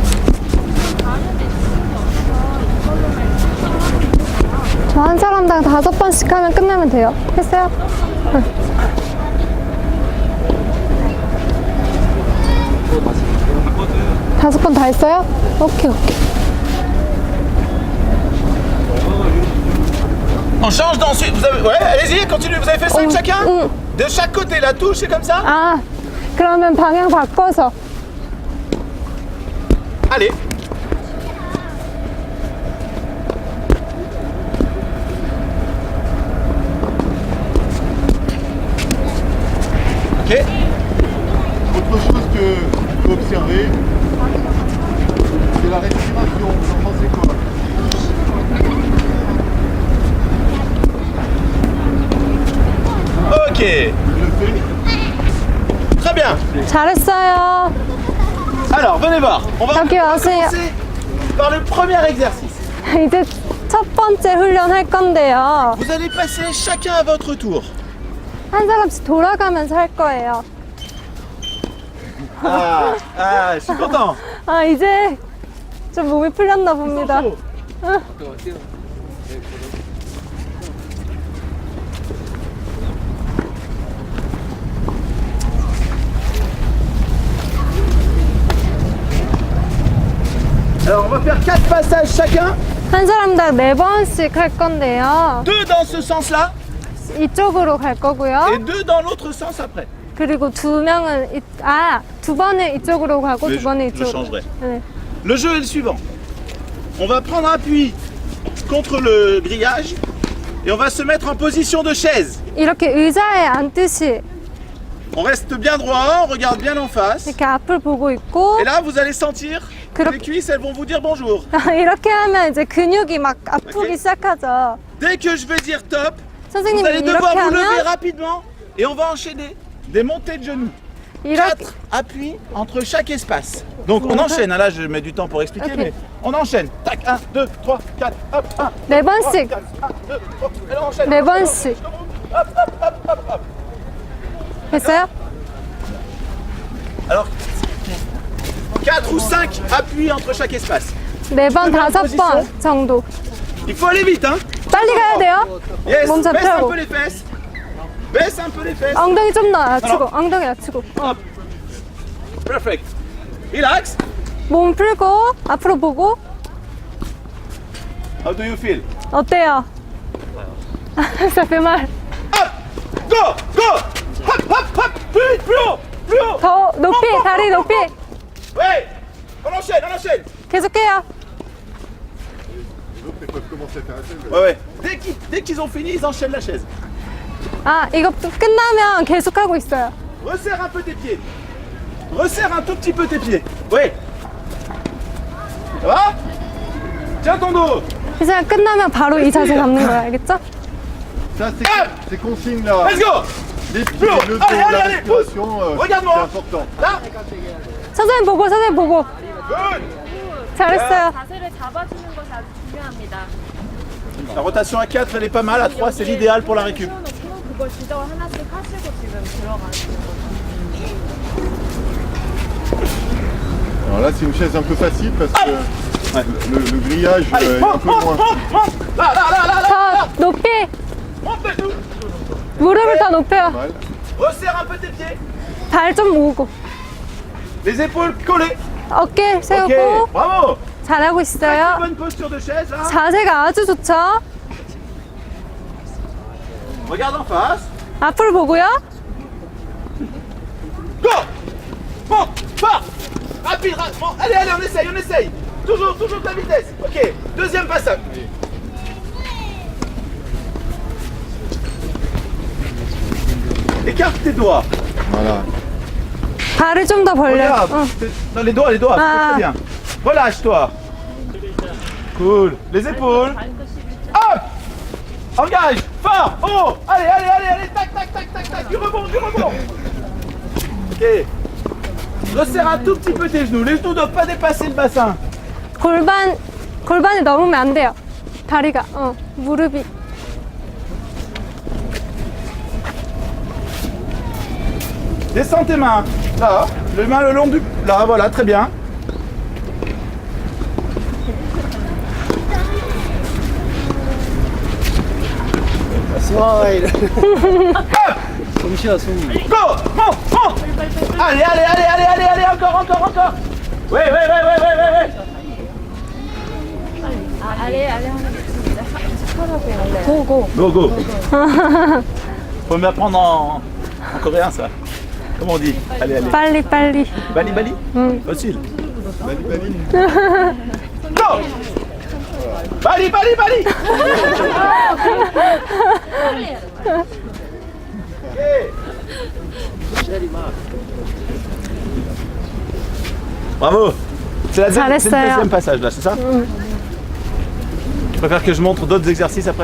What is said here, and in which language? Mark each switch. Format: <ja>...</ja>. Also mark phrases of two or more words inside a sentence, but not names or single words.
<ko>저 한 사람당 5번씩 하면 끝나면 돼요. 했어요? 응. 다섯 번 다 했어요? 오케이.</ko> <fr>On change d'ensuite. Vous avez... Ouais, allez-y, continuez. Vous avez fait 5 chacun?</fr> <ko>응.</ko> <fr>De chaque côté, la touche, c'est comme ça?</fr> <ko>아, 그러면 방향 바꿔서.</ko> <fr>Allez. Ok. Autre chose qu'il faut observer, c'est la respiration. Vous en pensez quoi? Ok. Je le fais. Très bien.</fr> <ko>잘했어요.</ko> <fr>Alors, venez voir. On va</fr> <ko>여기 와세요.</ko> <fr>commencer par le premier exercice.</fr> <ko>이제 첫 번째 훈련 할 건데요.</ko> <fr>Vous allez passer chacun à votre tour.</fr> <ko>한 사람씩 돌아가면서 할 거예요.</ko> <fr>Je suis content.</fr> <ko>아, 이제 좀 몸이 풀렸나 봅니다.</ko> <fr>Alors, on va faire 4 passages chacun.</fr> <ko>한 사람당 4번씩 할 건데요.</ko> <fr>2 dans ce sens-là</fr> <ko>이쪽으로 갈</ko> <fr>et</fr> <ko>거고요.</ko> <fr>2 dans l'autre sens après.</fr> <ko>그리고 두 번은 이쪽으로 가고</ko> <fr>Mais</fr> <ko>두 번은</ko> <fr>je</fr> <ko>이쪽으로.</ko> <fr>changerai.</fr> <ko>네.</ko> <fr>Le jeu est le suivant. On va prendre appui contre le grillage et on va se mettre en position de chaise.</fr> <ko>이렇게 의자에 앉듯이</ko> <fr>On reste bien droit, on regarde bien en face.</fr> <ko>이렇게 앞을 보고 있고</ko> <fr>Et là, vous allez sentir que</fr> <ko>그렇게-</ko> <fr>les cuisses, elles vont vous dire bonjour.</fr> <ko>이렇게 하면 이제 근육이 막 아프기 오케이. 시작하죠.</ko> <fr>Dès que je vais dire top, vous</fr> <ko>선생님이</ko> <fr>allez</fr> <ko>이렇게</ko> <fr>devoir vous lever</fr> <ko>하면</ko> <fr>rapidement et on va enchaîner des montées de genoux.</fr> <ko>이렇게.</ko> <fr>4 appuis entre chaque espace. Donc on enchaîne. Là, je mets du temps pour expliquer, Ok. mais on enchaîne. Tac, 1, 2, 3, 4, hop, 1.</fr> <ko>네 번씩.</ko> <fr>1, 2, 3, et là on enchaîne.</fr> <ko>네 번씩.</ko> <fr>Hop, hop, hop, hop, hop.</fr> <ko>됐어요?</ko> <fr>Alors, 4 ou 5 appuis entre chaque espace.</fr> <ko>네 번, 다섯 번 정도.</ko> <fr>Il faut aller vite, hein.</fr> <ko>빨리 가야 돼요.</ko> <fr>Yes,</fr> <ko>몸</ko> <fr>baisse un</fr> <ko>잡혀고.</ko> <fr>peu les fesses. Baisse un peu les fesses.</fr> <ko>엉덩이 좀 낮추고, 엉덩이 낮추고.</ko> <en>Hop. Perfect. Relax.</en> <ko>몸 풀고, 앞으로 보고.</ko> <en>How do you feel?</en> <ko>어때요?</ko> <fr>Ça fait mal. Hop.</fr> <en>Go, go.</en> <fr>Hop, hop, hop. Plus vite, plus haut, plus haut.</fr> <ko>더 높이, 다리 높이.</ko> <fr>Ouais. On enchaîne, on enchaîne.</fr> <ko>계속해요.</ko> <fr>Les autres, ils peuvent commencer à faire la chaise. Ouais, ouais. Dès qu'ils ont fini, ils enchaînent la chaise. 아, 이거 끝나면 계속하고 있어요. Resserre un peu tes pieds. Resserre un tout petit peu tes pieds. Ouais. Ça va? Tiens ton dos.</fr> <ko>이제 끝나면 바로 이 자세 잡는 거야, 알겠죠?</ko> <fr>Ça, ces consignes là,</fr> <en>Let's go.</en> <fr>les pieds, Plus haut. le dos, Allez, allez, la allez, respiration, c'est Regarde-moi. important. Là.</fr> <ko>선생님 보고, 선생님 보고.</ko> <en>Good.</en> <ko>잘했어요. 자세를 잡아주는 것이 아주 중요합니다.</ko> <fr>La rotation à 4, elle est pas mal. À 3, c'est l'idéal pour la récup.</fr> <ko>세워놓고 그걸 지정을 하나씩 하시고 지금 들어가시는 거죠.</ko> <fr>Alors là, c'est une chaise un peu facile parce que le grillage Allez, est un monte, peu monte, moins. monte, monte. Là, là, là, là, là.</fr> <ko>더 높이,</ko> <fr>Monte les genoux.</fr> <ko>무릎을 더 높여요.</ko> <fr>Mal. Resserre un peu tes pieds.</fr> <ko>발 좀 모으고.</ko> <fr>Les épaules collées.</fr> <ko>어깨</ko> <fr>Ok.</fr> <ko>세우고.</ko> <fr>Bravo.</fr> <ko>잘하고</ko> <fr>Très</fr> <ko>있어요.</ko> <fr>bonne posture de chaise là.</fr> <ko>자세가 아주 좋죠?</ko> <fr>Regarde en face.</fr> <ko>앞으로 보고요.</ko> <en>Go.</en> <fr>Monte. Pars. Rapide. Bon, allez, allez, on essaye, on essaye. Toujours, toujours ta vitesse. Ok. Deuxième passage. Écarte tes doigts. Voilà.</fr> <ko>발을 좀 더 벌려요.</ko> <fr>Regarde.</fr> <ko>응.</ko> <fr>Non, les doigts. Ah. Très bien. Relâche-toi. Cool. Les épaules. Hop. Engage. Fort. Oh. Allez, allez, allez, allez. Tac, tac, tac, tac, tac. Du rebond, du rebond. Ok. Resserre un tout petit peu tes genoux. Les genoux ne doivent pas dépasser le bassin. 골반이 넘으면 안 돼요. 다리가, 무릎이. Descends tes mains. Là. Les mains le long du... Là, voilà. Très bien.</fr> <ko>스마일.</ko> <fr>Hop.</fr> <ko>숨 쉬어 숨.</ko> <en>Go.</en> <fr>Monte, monte. Allez, allez, allez, allez, allez, allez. Encore, encore, encore. Ouais, ouais, ouais, ouais, ouais, ouais, ouais.</fr> <ko>아래 하는 게 좋습니다. 하라고요.</ko> <en>go go. Go, go.</en> <fr>Faut m'apprendre en coréen ça. Comment on dit? Allez, allez.</fr> <ko>빨리, 빨리. 빨리, 빨리. Facile. 빨리, 빨리. Go. 빨리, 빨리, 빨리.</ko> <fr>Bravo. C'est le deuxième passage là, c'est ça? Tu préfères que je montre d'autres exercices après?</fr>